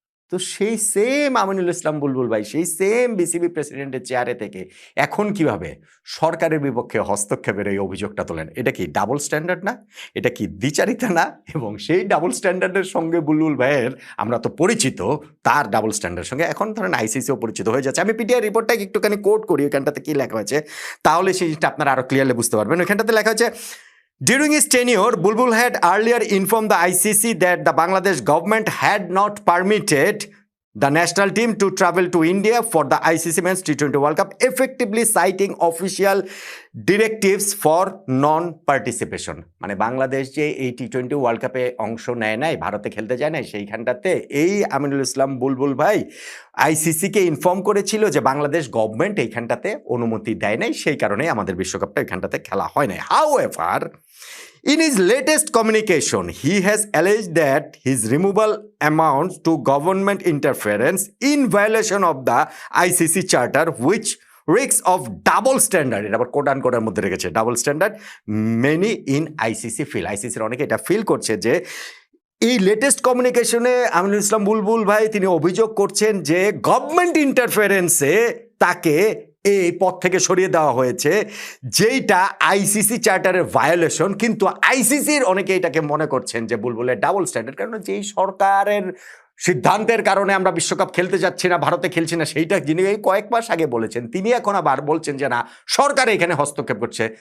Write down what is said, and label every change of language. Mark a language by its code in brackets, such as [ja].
[bn] তো সেই সেম আমিনুল ইসলাম বুলবুল ভাই সেই সেম বিসিবি প্রেসিডেন্টের চেয়ারে থেকে এখন কিভাবে সরকারের বিপক্ষে হস্তক্ষেপের এই অভিযোগটা তোলেন? এটা কি ডাবল স্ট্যান্ডার্ড না? এটা কি দ্বিচারিতা না? এবং সেই ডাবল স্ট্যান্ডার্ডের সঙ্গে বুলবুল ভাইয়ের আমরা তো পরিচিত, তার ডাবল স্ট্যান্ডার্ডের সঙ্গে এখন ধরেন আইসিসিও পরিচিত হয়ে যাচ্ছে। আমি পিটিআই রিপোর্টটাকে একটুখানি কোট করি, ওইখানটাতে কি লেখা হয়েছে, তাহলে সেই জিনিসটা আপনারা আরো ক্লিয়ারলি বুঝতে পারবেন। ওইখানটাতে লেখা হয়েছে, [en] during his tenure, Bulbul had earlier informed the ICC that the Bangladesh government had not permitted the national team to travel to India for the ICC Men's T20 World Cup, effectively citing official directives for non-participation. [bn] মানে বাংলাদেশ যে এই টি-20 world কাপে অংশ নেয় নাই, ভারতে খেলতে যায় নাই, সেইখানটাতে এই আমিনুল ইসলাম বুলবুল ভাই আইসিসিকে ইনফর্ম করেছিল যে বাংলাদেশ গভর্নমেন্ট এইখানটাতে অনুমতি দেয় নাই, সেই কারণে আমাদের বিশ্বকাপটা এখানটাতে খেলা হয় নাই। [en] However, in his latest communication, he has alleged that his removal amounts to government interference in violation of the ICC charter, which risks of double standard, [bn] এটা আবার কোড আনকোডের মধ্যে রেখেছে, double standard, many in ICC feel. আইসিসির অনেকে এটা feel করছে যে এই লেটেস্ট কমিউনিকেশনে আমিনুল ইসলাম বুলবুল ভাই তিনি অভিযোগ করছেন যে গভর্নমেন্ট ইন্টারফারেন্সে তাকে এই পদ থেকে সরিয়ে দেওয়া হয়েছে, যেইটা আইসিসি চার্টারের ভায়োলেশন। কিন্তু আইসিসির অনেকে এটাকে মনে করছেন যে বুলবুলের ডাবল স্ট্যান্ডার্ড, কারণ যেই সরকারের সিদ্ধান্তের কারণে আমরা বিশ্বকাপ খেলতে যাচ্ছি না, ভারতে খেলছি না, সেইটা যিনি এই কয়েক মাস আগে বলেছেন তিনি এখন আবার বলছেন যে না, সরকার এখানে হস্তক্ষেপ করছে।